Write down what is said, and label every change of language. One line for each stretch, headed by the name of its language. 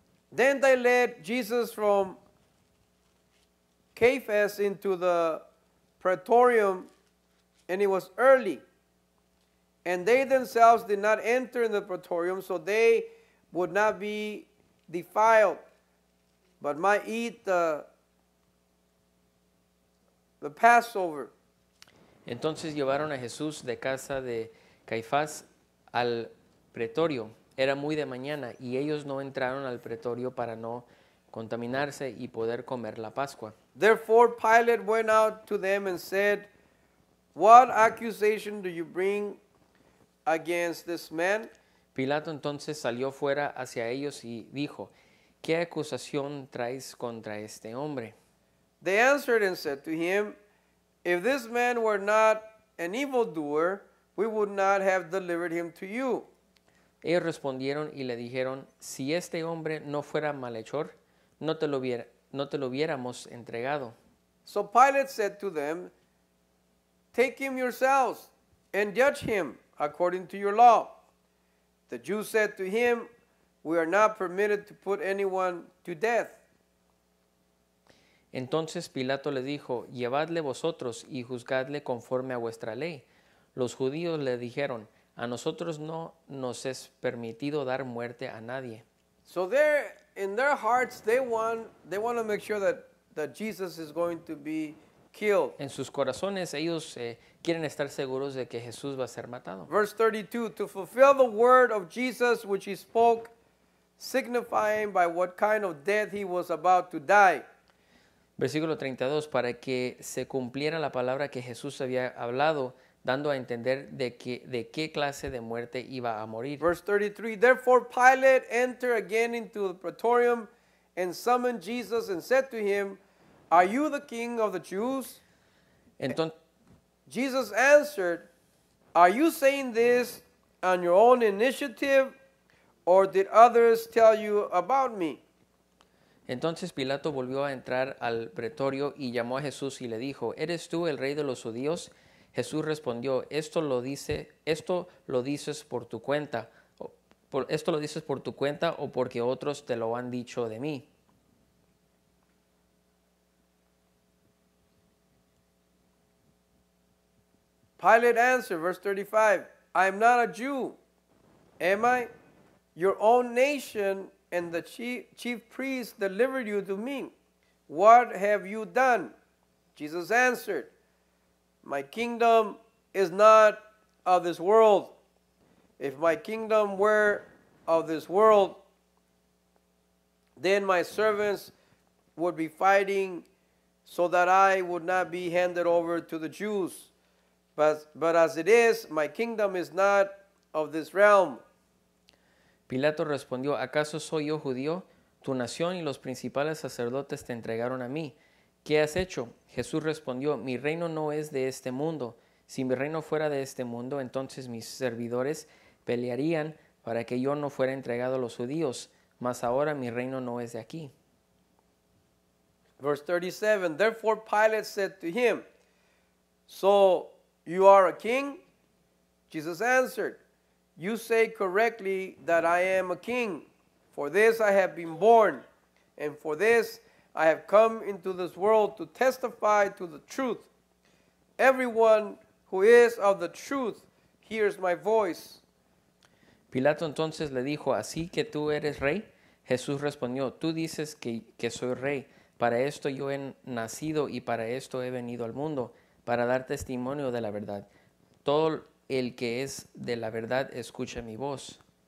English: Then they led Jesus from Caiaphas into the praetorium, and it was early. And they themselves did not enter in the praetorium, so they would not be defiled, but might eat the Passover.
Spanish: Entonces llevaron a Jesús de casa de Caifás al pretorio. Era muy de mañana y ellos no entraron al pretorio para no contaminarse y poder comer la Pascua.
English: Therefore Pilate went out to them and said, "What accusation do you bring against this man?"
Spanish: Pilato entonces salió fuera hacia ellos y dijo, ¿qué acusación traes contra este hombre?
English: They answered and said to him, "If this man were not an evildoer, we would not have delivered him to you."
Spanish: Ellos respondieron y le dijeron, si este hombre no fuera malhechor, no te lo hubiéramos entregado.
English: So Pilate said to them, "Take him yourselves and judge him according to your law." The Jews said to him, "We are not permitted to put anyone to death."
Spanish: Entonces Pilato le dijo, llevadle vosotros y juzgadle conforme a vuestra ley. Los judíos le dijeron, a nosotros no nos es permitido dar muerte a nadie.
English: So in their hearts, they want to make sure that Jesus is going to be killed.
Spanish: En sus corazones ellos quieren estar seguros de que Jesús va a ser matado.
English: Verse 32, to fulfill the word of Jesus which he spoke, signifying by what kind of death he was about to die.
Spanish: Versículo 32, para que se cumpliera la palabra que Jesús había hablado, dando a entender de qué clase de muerte iba a morir.
English: Verse 33, therefore Pilate entered again into the praetorium and summoned Jesus and said to him, "Are you the king of the Jews?"
Spanish: Entonces,
English: Jesus answered, "Are you saying this on your own initiative, or did others tell you about me?"
Spanish: entonces Pilato volvió a entrar al pretorio y llamó a Jesús y le dijo, ¿eres tú el rey de los judíos? Jesús respondió, esto lo dices por tu cuenta, esto lo dices por tu cuenta o porque otros te lo han dicho de mí.
English: Pilate answered, verse 35, I am not a Jew, am I? Your own nation and the chief priests delivered you to me. What have you done? Jesus answered, my kingdom is not of this world. If my kingdom were of this world, then my servants would be fighting so that I would not be handed over to the Jews. But as it is, my kingdom is not of this realm.
Spanish: Pilato respondió, ¿acaso soy yo judío? Tu nación y los principales sacerdotes te entregaron a mí. ¿Qué has hecho? Jesús respondió, mi reino no es de este mundo. Si mi reino fuera de este mundo, entonces mis servidores pelearían para que yo no fuera entregado a los judíos. Mas ahora mi reino no es de aquí.
English: Verse 37, therefore Pilate said to him, so you are a king? Jesus answered, you say correctly that I am a king. For this I have been born, and for this I have come into this world to testify to the truth. everyone who is of the truth hears my voice.
Spanish: Pilato entonces le dijo, ¿así que tú eres rey? Jesús respondió, tú dices que soy rey. Para esto yo he nacido y para esto he venido al mundo, para dar testimonio de la verdad. Todo el que es de la verdad escucha mi voz.